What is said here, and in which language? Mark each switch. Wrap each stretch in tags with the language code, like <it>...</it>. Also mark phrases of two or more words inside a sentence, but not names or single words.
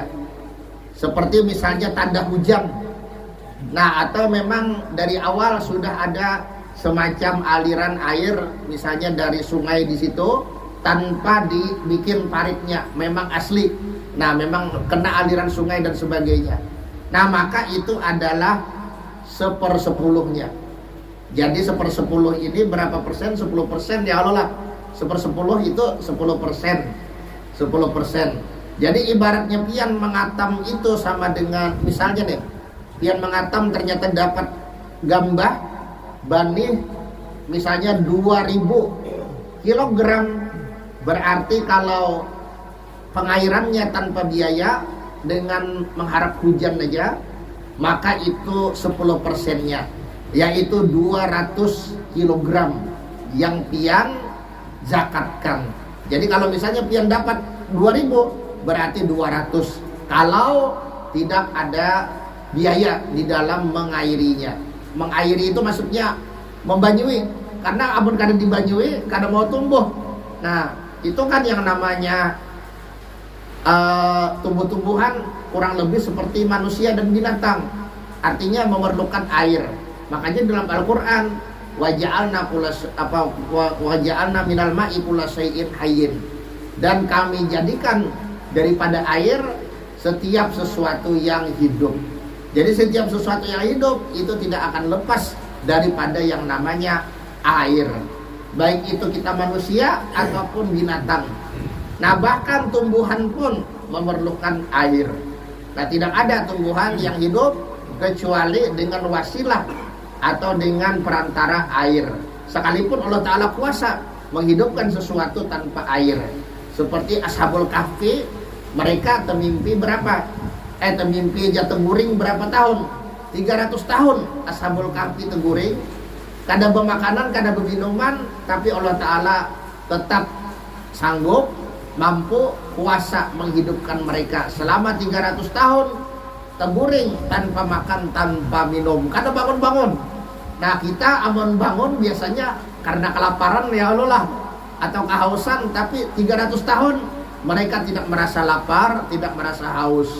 <id>Seperti misalnya tanda hujan. Nah, atau memang dari awal sudah ada semacam aliran air, misalnya dari sungai di situ, tanpa dibikin paritnya, memang asli. Nah, memang kena aliran sungai dan sebagainya. Nah, maka itu adalah 1/10-nya. Jadi 1/10 ini berapa persen? 10% ya Allah lah. 1/10 itu 10%. 10%. Jadi ibaratnya pian mengatam itu sama dengan, misalnya deh, pian mengatam ternyata dapat gambah banih misalnya 2000 kilogram, berarti kalau pengairannya tanpa biaya dengan mengharap hujan aja, maka itu 10%-nya, yaitu 200 kilogram yang pian zakatkan. Jadi kalau misalnya pian dapat 2000, berarti 200 kalau tidak ada biaya di dalam mengairinya.</id> <bjn>Mengairi itu maksudnya membanyui, karena abun kada dibanyui kada mau tumbuh.</bjn> <id>Nah, itu kan yang namanya tumbuh-tumbuhan kurang lebih seperti manusia dan binatang, artinya memerlukan air. Makanya dalam Al-Qur'an</id> <ar>وجعلنا من الماء كل شيء حي,</ar> <id>dan kami jadikan daripada air setiap sesuatu yang hidup. Jadi setiap sesuatu yang hidup itu tidak akan lepas daripada yang namanya air, baik itu kita manusia ataupun binatang. Nah bahkan tumbuhan pun memerlukan air. Nah tidak ada tumbuhan yang hidup kecuali dengan wasilah atau dengan perantara air. Sekalipun Allah Ta'ala kuasa menghidupkan sesuatu tanpa air. Seperti Ashabul Kahfi,</id> <bjn>mereka temimpi berapa? Temimpi jatuh guring berapa tahun? 300 tahun Ashabul Kahfi teguring.</bjn> <id>Kada bermakanan, kada berminuman, tapi Allah Ta'ala tetap sanggup, mampu, kuasa menghidupkan mereka selama 300 tahun teguring, tanpa makan, tanpa minum, kada bangun-bangun. Nah kita amun bangun biasanya karena kelaparan ya Allah lah, atau kehausan, tapi 300 tahun mereka tidak merasa lapar, tidak merasa haus.</id>